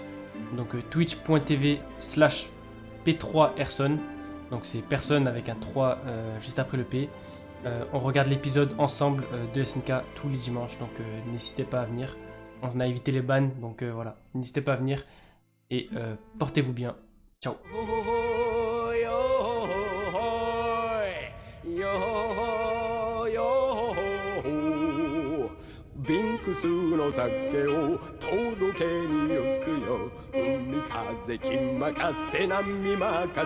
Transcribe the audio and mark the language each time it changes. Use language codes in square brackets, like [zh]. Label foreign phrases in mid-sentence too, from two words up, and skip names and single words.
[fr] Donc twitch.tv/P3Erson. Donc c'est personne avec un 3 juste après le P. On regarde l'épisode ensemble de SNK tous les dimanches. Donc n'hésitez pas à venir. On a évité les bans. Donc voilà, n'hésitez pas à venir. Et portez-vous bien. Ciao. [ja] ビンクスの酒を届けに行くよ海風気任せ波任せ